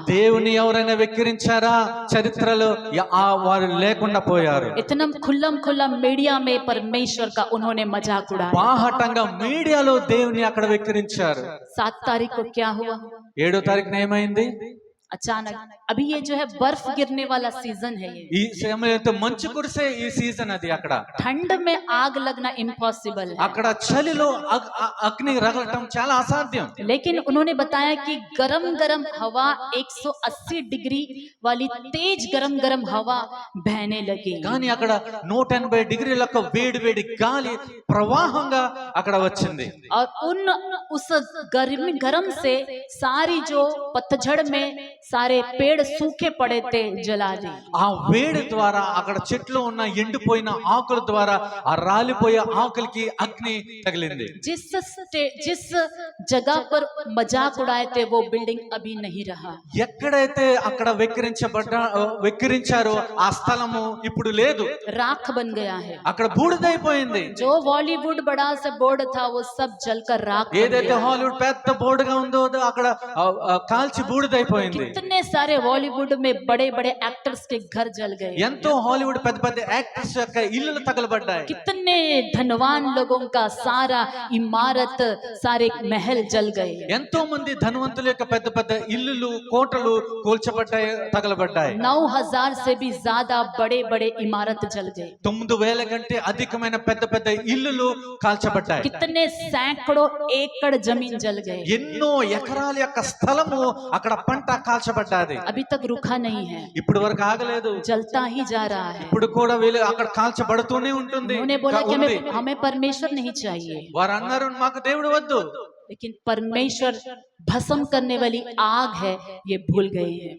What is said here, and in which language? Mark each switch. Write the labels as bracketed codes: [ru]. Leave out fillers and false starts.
[te] దేవుని ఎవరైనా వెక్కిరించారా? చరిత్రలో వారు లేకుండా పోయారు। [hi] इतना खुल्लम मीडिया में परमेश्वर का उन्होंने मजाक उड़ाया। [te] బాహటంగా మీడియాలో దేవుని అక్కడ వెక్కిరించారు। [hi] 7 तारीख को क्या हुआ? [te] 7వ తారీఖున ఏమైంది? [hi] अचानक अभी ये जो है बर्फ गिरने वाला सीजन है, ये [te] ఈ సమయంలో మంచు కురిసే ఈ సీజన్ అది। అక్కడ [hi] ठंड में आग लगना इम्पॉसिबल है, [te] అక్కడ చలిలో అగ్ని రగలటం చాలా అసాధ్యం। [hi] लेकिन उन्होंने बताया कि गरम गरम हवा 180 डिग्री वाली तेज गरम गरम हवा बहने लगी। [te] కానీ అక్కడ 180 డిగ్రీలకు వేడి వేడి గాలి ప్రవాహంగా అక్కడ వచ్చింది। [hi] और उस गरम से सारी जो पतझड़ में सारे पेड़ सूखे पड़े थे जला दी। [te] ఆ వేడి ద్వారా అక్కడ చెట్లు ఉన్న ఎండిపోయిన ఆకుల ద్వారా ఆ రాలిపోయే ఆకులకి అగ్ని తగిలింది। [hi] जिस जगह पर मजाक उड़ाए थे वो बिल्डिंग अभी नहीं रहा। [te] ఎక్కడైతే అక్కడ వెక్కిరించారో ఆ స్థలము ఇప్పుడు లేదు, [hi] राख बन गया है। [te] అక్కడ బూడిదైపోయింది। [hi] जो बॉलीवुड बड़ा सा बोर्ड था वो सब जलकर राख बन [te] ఏదైతే [hi] गया। [te] హాలీవుడ్ పెద్ద బోర్డుగా ఉందో అక్కడ కాల్చి బూడిదైపోయింది। [hi] कितने सारे बॉलीवुड में बड़े बड़े एक्टर्स के घर जल गए, [te] ఎంతో హాలీవుడ్ పెద్ద పెద్ద యాక్టర్స్ యొక్క ఇల్లులు తగలబడ్డాయి. [hi] कितने धनवान लोगों का सारा इमारत सारे महल जल गए, [te] ఎంతో మంది ధనవంతుల యొక్క పెద్ద పెద్ద ఇల్లులు కోటలు కూల్చబడ్డాయి, తగలబడ్డాయి. [hi] 9,000 से भी ज्यादा बड़े बड़े इमारत जल गए, [te] 9,000 కంటే అధికమైన పెద్ద పెద్ద ఇల్లులు కాల్చబడ్డాయి. [hi] कितने सैकड़ों एकड़ जमीन जल गए, [te] ఎన్నో ఎకరాల యొక్క స్థలము అక్కడ పంట కాల్చబడ్డాది. [hi] अभी तक रुका नहीं है, [te] ఇప్పుడు వరకు ఆగలేదు, [hi] जलता ही जा रहा है। [te] ఇప్పుడు కూడా వీళ్ళు అక్కడ కాల్చబడుతూనే ఉంటుంది. [hi] उन्होंने बोला कि [te] ఉంది. [hi] हमें परमेश्वर नहीं चाहिए, [te] వారు అన్నారు మాకు దేవుడు వద్దు, [hi] लेकिन परमेश्वर भस्म करने वाली आग है ये भूल गए हैं।